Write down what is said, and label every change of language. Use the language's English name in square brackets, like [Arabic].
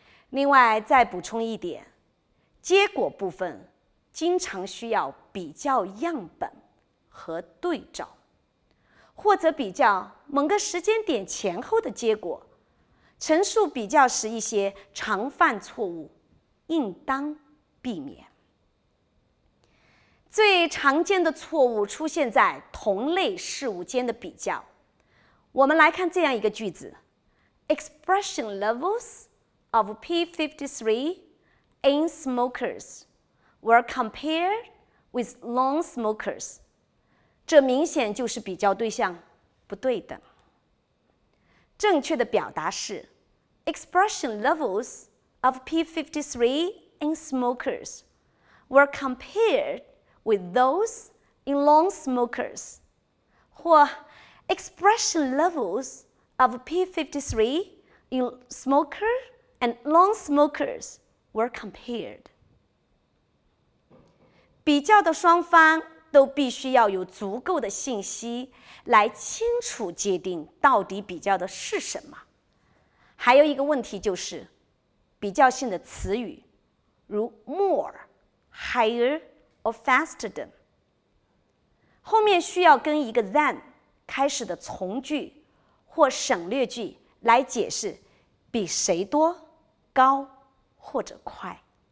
[Chinese] 另外再补充一点，结果部分经常需要比较样本和对照，或者比较某个时间点前后的结果。陈述比较时一些常犯错误应当避免。最常见的错误出现在同类事物间的比较。我们来看这样一个句子 [English] ：Expression levels of P53 in smokers were compared with non-smokers。 [Chinese] 这明显就是比较对象不对等。正确的表达是 [English] Expression levels of P53 in smokers were compared with those in non-smokers， 或 expression levels of P53 in smoker and non-smokers were compared。 [Chinese] 比较的双方都必须要有足够的信息来清楚界定到底比较的是什么。还有一个问题就是比较性的词语，如 more、higher、or faster than， 后面需要跟一个 than 开始的从句或省略句来解释比谁多、高或者快。